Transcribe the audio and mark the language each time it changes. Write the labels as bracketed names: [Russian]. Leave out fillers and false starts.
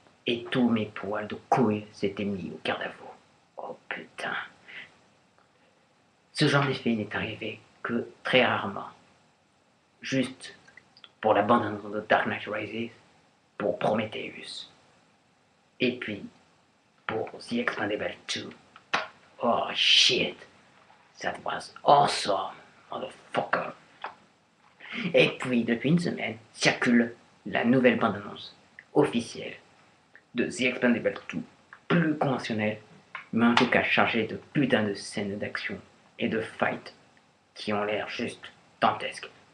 [French] et tous mes poils de couilles s'étaient mis au garde à vous. Oh putain. Ce genre d'effet n'est arrivé que très rarement. Juste pour la bande de Dark Knight Rises, pour Prometheus, et puis pour The Expendables 2. [English] Oh shit, that was awesome, motherfucker. [French] Et puis depuis une semaine, circule la nouvelle bande-annonce officielle de The Expendables 2, plus conventionnelle, mais en tout cas chargée de putain de scènes d'action et de fight qui ont l'air juste dantesques.